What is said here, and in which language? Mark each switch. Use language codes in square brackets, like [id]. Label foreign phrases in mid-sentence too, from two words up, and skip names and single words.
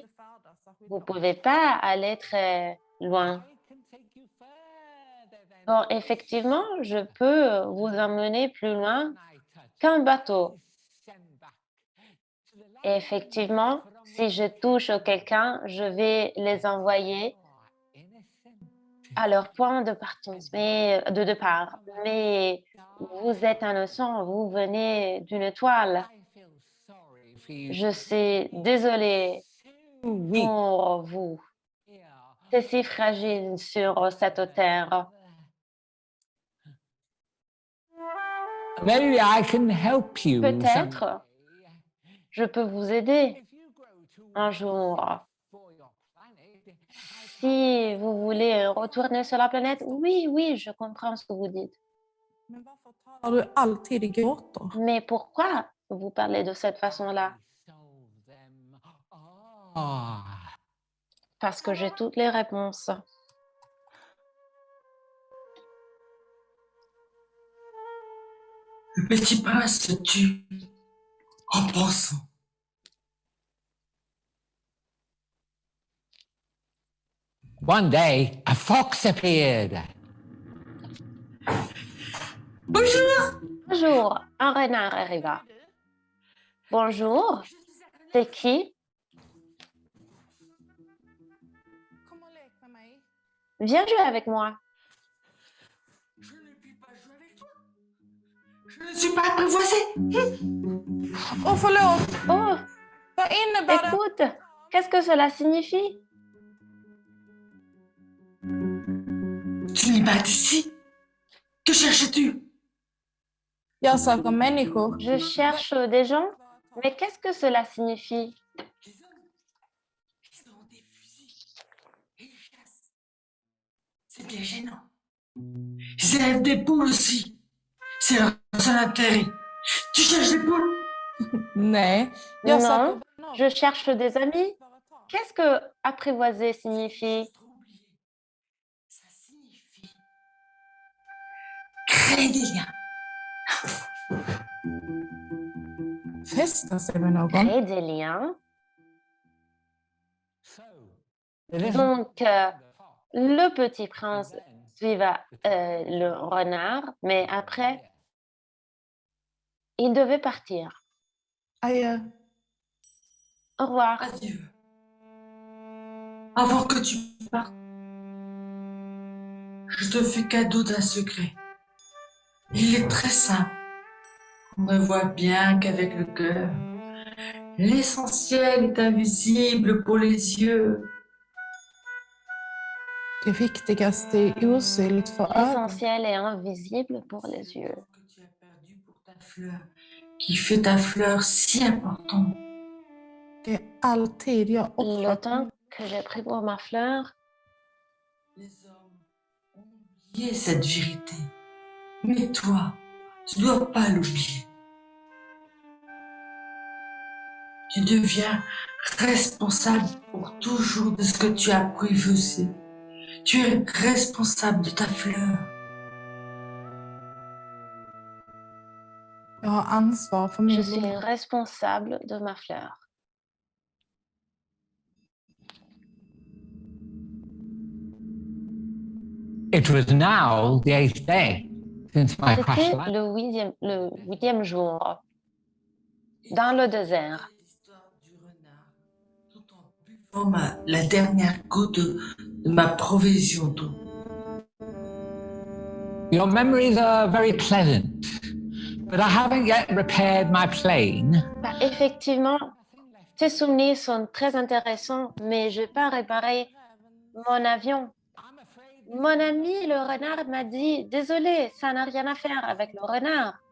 [fr] Vous ne pouvez pas aller très loin. Bon, effectivement, je peux vous emmener plus loin qu'un bateau. Et effectivement, si je touche quelqu'un, je vais les envoyer à leur point de partance, de départ. Mais vous êtes innocent, vous venez d'une étoile. Je suis désolée pour vous. C'est si fragile sur cette terre. [en] Maybe I can help you. [fr] Peut-être je peux vous aider un jour. Si vous voulez retourner sur la planète, oui, je comprends ce que vous dites. [sv] Men varför talar du alltid i gåtor? [fr] Mais pourquoi vous parlez de cette façon-là? Ah, Parce que j'ai toutes les réponses. Le petit prince se tut en pensant. [en] one day, a fox appeared. [fr] Bonjour! Bonjour, un renard arriva. Bonjour, c'est qui? [sv] Kom och lek med mig. [fr] Viens jouer avec moi. Je ne puis pas jouer avec toi. Je ne suis pas apprivoisé. [sv] Åh, förlåt! Oh, Vad innebär det? [fr] écoute, qu'est-ce que cela signifie? Tu n'es pas d'ici. Que cherches-tu? [sv] Jag söker människor. [fr] Je cherche des gens, mais qu'est-ce que cela signifie? Les hommes, ils ont des fusils et ils chassent. C'est bien gênant. Ils élèvent des poules aussi. C'est leur seul intérêt. Tu cherches des poules? [sv] Nej, jag [fr] Non, [sv] söker vänner. [fr] je cherche des amis. Qu'est-ce que apprivoiser signifie? Trop oublié. Ça signifie créer des liens. [sv] Fästa sig med någon. [fr] Créer des liens. [en] So, the little [fr] Donc, le petit prince suiva le renard, mais après, il devait partir. [sv] Adjö. [fr] Au revoir. Adieu. Avant que tu partes, je te fais cadeau d'un secret. Il est très simple. On ne voit bien qu'avec le cœur. L'essentiel est invisible pour les yeux. [sv] Det viktigaste är osynligt för ögon. [fr] L'essentiel est invisible pour les yeux. Que tu as perdu pour ta fleur, qui fait ta fleur si importante. [sv] Det är all tid jag [fr] Le [sv] offrat. [fr] temps que j'ai pris pour ma fleur, Les hommes ont oublié cette vérité. Mais toi, tu ne dois pas l'oublier. Tu deviens responsable pour toujours de ce que tu as préfusé. Tu es responsable de ta fleur. [sv] Jag har ansvar för [fr] je [sv] min [fr] suis [sv] blomma. [fr] responsable de ma fleur. [en] It was now the 8th day since my crash [fr] C'était [en] landed. [fr] le huitième jour, dans le désert. L'histoire du renard, tout en buvant la dernière goutte de ma provision d'eau. [en] Your memories are very pleasant, but I haven't yet repaired my plane. [fr] Bah, effectivement, tes souvenirs sont très intéressants, mais je n'ai pas réparé mon avion. Mon ami, le renard, m'a dit, désolé, ça n'a rien à faire avec le renard,